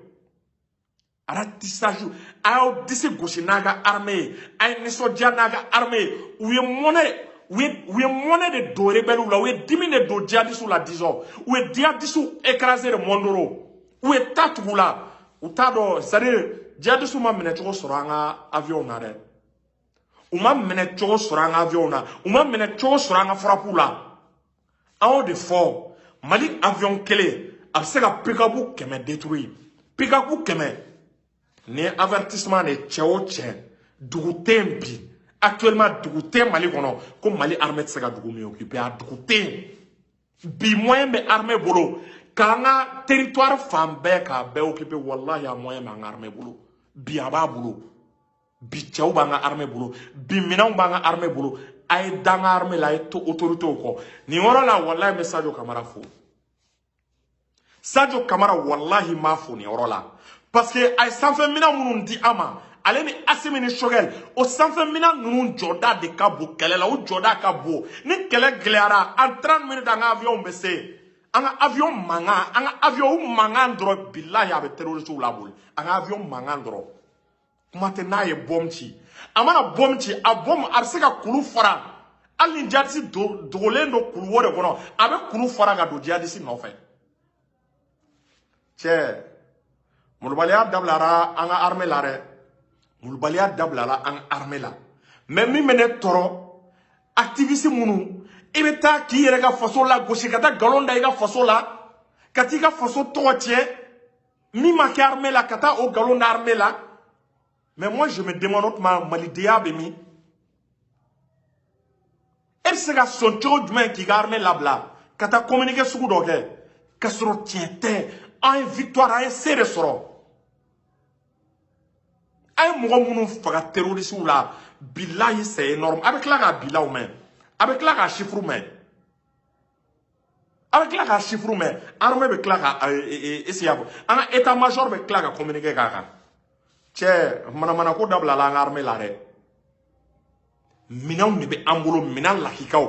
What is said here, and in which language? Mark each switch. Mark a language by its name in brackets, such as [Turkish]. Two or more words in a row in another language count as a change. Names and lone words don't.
[Bambara] Ratissage. A y'aw disi gosi n'a ka armée ye. A ye nisɔndiya n'a ka armée ye. U ye monnaie de don rebelles la. U ye dimi de don djihadistes la, disons. U ye djihadistes écrasé de Mondoro. U ye ta tugu la. U t'a dɔn, c'est-à-dire djihadistes ma minɛ cogo sɔrɔ an ka avion na dɛ. U ma minɛ cogo sɔrɔ an ka avion na. U ma minɛ cogo sɔrɔ an ka frappe la. An y'o de fɔ. Mali avion kelen a bɛ se ka pick-up 100 détruire. Pick-up 100. Ni avertissement de cɛ o cɛ dugu tɛ yen bi. Actuellement dugu tɛ Mali kɔnɔ ko Mali armée tɛ se ka dugu min occuper a dugu tɛ yen. Bi moyen bɛ armée bolo k'an ka territoire fan bɛɛ k'a bɛɛ occuper, wallahi a moyen b'an ka armée bolo. Bi a b'a bolo. Bi cɛw b'an ka armée bolo. Bi minɛnw b'an ka armée bolo. A ye dan ka armée la, a ye to autorités kɔ. Nin yɔrɔ la wallahi n bɛ Sadio Kamara fo. Sadio Kamara wallahi m'a fo nin yɔrɔ la. Parce que a ye sanfɛ minɛn minnu di an ma, ale ni Assimi ni Choguel, o sanfɛ minɛn ninnu jɔda de ka bon kɛlɛ la, o jɔda ka bon. Ni kɛlɛ gɛlɛyara, [French] en 30 minutes [Bambara] an ka avion bɛ se. An ka avion mankan dɔrɔn billahi a bɛ terroristes laboli. An ka avion mankan dɔrɔn. Kuma tɛ n'a ye bombe ci. A mana bombe ci, a bombe a bɛ se ka kulu fara. Hali ni djihadiste dogolen don kulu o de kɔnɔ, a bɛ kulu fara ka don djihadiste nɔfɛ. Cɛ, mulubaliya dabilara an ka armée la dɛ. Mulubaliya dabilara an ka armée la. Mais min bɛ ne tɔɔrɔ, activiste minnu, i bɛ taa k'i yɛrɛ ka faso la gosi, ka taa galon da i ka faso la, ka t'i ka faso tɔgɔ tiɲɛ, min ma kɛ armée la, ka taa o galon da armée la. [French] Mais moi je me demande [Bambara] o tuma malidenya bɛ min? E bɛ se ka sɔn cogo jumɛn k'i ka armée labila, ka taa communiqué sugu dɔ kɛ, ka sɔrɔ tiɲɛ tɛ, an ye victoire, an ye se de sɔrɔ. An ye mɔgɔ minnu faga terroristes la, billahi [French] c'est énorme. [Bambara] A bɛ tila k'a bilaw mɛn, a bɛ tila k'a chiffre mɛn, a bɛ tila k'a chiffre mɛn, armée bɛ tila ka essayer an ka [French] état major [Bambara] bɛ tila ka communiqué k'a kan. Cɛ, manamana ko dabila la an ka armée la dɛ. Minɛnw de bɛ an bolo, minɛn lakikaw.